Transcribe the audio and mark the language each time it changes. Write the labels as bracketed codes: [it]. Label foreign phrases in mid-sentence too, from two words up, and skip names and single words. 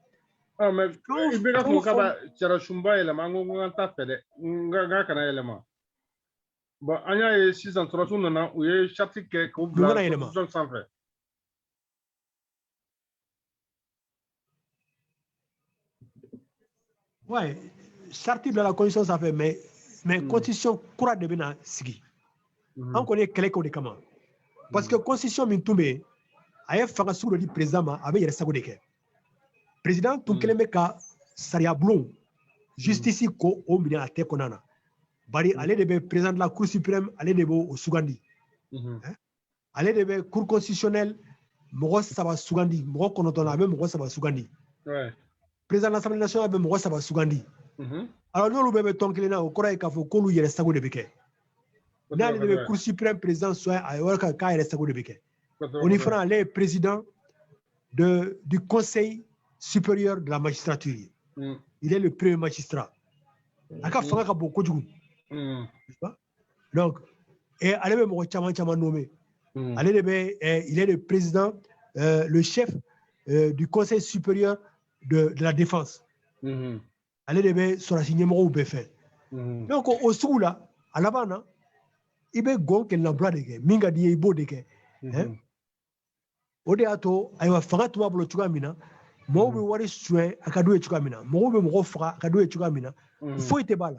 [bm] mais i bɛ ka fɔ k'a bɛ sariya sunba yɛlɛma an ko k'an t'a fɛ dɛ n kana yɛlɛma bon an y'a ye sisan sɔrɔsiw nana u ye charte kɛ k'o bila constitution sanfɛ [fr] Ouais, charte de la constitution ça fait mais constitution [bm] kura de bena sigi. [fr] On connaît quel est comment. Parce que constitution [bm] min tombé a fanga [fr] sur le président [bm] ma avec yɛrɛ sago de kɛ. Président tun kelen bɛ ka sariya bulon justice ko o minɛ a tɛ kɔnɔna na. Bari ale de bɛ [fr] président de la cour suprême [bm] ale de b'o sugandi. Ale de bɛ [fr] cour constitutionnelle [bm] mɔgɔ saba sugandi mɔgɔ kɔnɔntɔn na a bɛ mɔgɔ saba sugandi. [fr] Président de l'Assemblée nationale [bm] bɛ mɔgɔ saba sugandi. Alors n'olu bɛɛ bɛ tɔn kelen na o kɔrɔ ye k'a fɔ k'olu yɛrɛ sago de bɛ kɛ. N'ale de bɛ [fr] cour suprême président [bm] soit a yɔrɔ kan k'a yɛrɛ sago de bɛ kɛ. O ni fana ale ye [fr] président du conseil supérieur de la magistrature. Il est le premier magistrat. [bm] A ka fanga ka bon kojugu. Donc ale bɛ mɔgɔ caman nommé. Ale de bɛ [fr] il est le président le chef du conseil supérieur de la défense. [bm] Ale de bɛ sɔrɔsi ɲɛmɔgɔw bɛɛ fɛ. Donc o sugu la a laban na i bɛ gɔn kɛlɛlabila de kɛ min ka d'i ye i b'o de kɛ. O de y'a to ayiwa fanga tun b'a bolo cogoya min na mɔgɔw bɛ wari suɲɛ a ka d'u ye cogoya min na mɔgɔw bɛ mɔgɔ faga a ka d'u ye cogoya min na foyi tɛ b'a la.